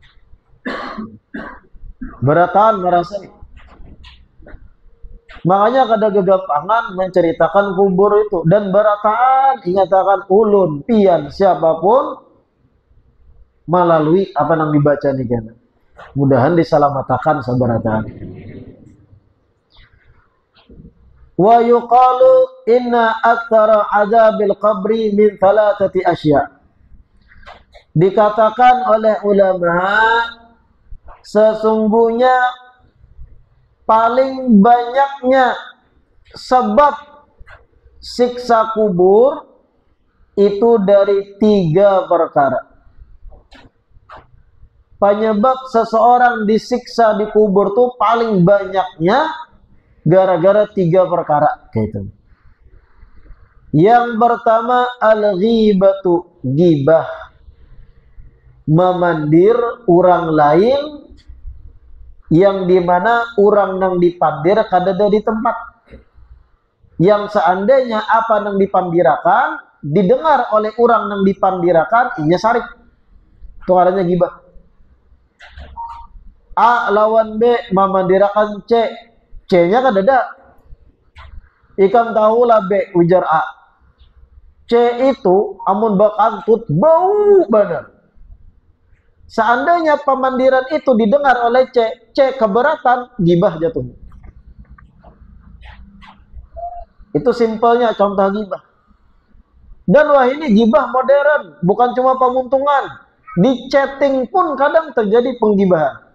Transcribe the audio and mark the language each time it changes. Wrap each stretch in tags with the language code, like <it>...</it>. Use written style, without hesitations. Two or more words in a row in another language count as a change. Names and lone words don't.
<bjn>Beratan merasa nih. Makanya kada gegampangan menceritakan kubur itu. Dan beratan ingatakan ulun, pian, siapapun melalui apa yang dibaca nih kan. Mudahan diselamatkan sabaratan.</bjn> <ar>ويقال إن أكثر عذاب القبر من ثلاثة أشياء.</ar> <id>Dikatakan oleh ulama sesungguhnya paling banyaknya sebab siksa kubur itu dari 3 perkara. Penyebab seseorang disiksa di kubur tuh paling banyaknya gara-gara 3 perkara gitu. Yang pertama al-ghibatu,</id> <bjn>gibah, memandir orang lain yang dimana orang nang dipandir kada ada di tempat. Yang seandainya apa nang dipandirakan didengar oleh orang nang dipandirakan, inya sarik.</bjn> <id>Itu artinya gibah.</id> <bjn>A lawan B memandirakan C, C-nya kan ada. Ikam tahulah B ujar A. C itu amun bakantut bau benar.</bjn> <id>Seandainya pemandiran itu didengar oleh C, C keberatan, gibah jatuh. Itu simpelnya contoh gibah. Dan wah ini gibah modern, bukan cuma pemuntungan. Di chatting pun kadang terjadi penggibahan.</id>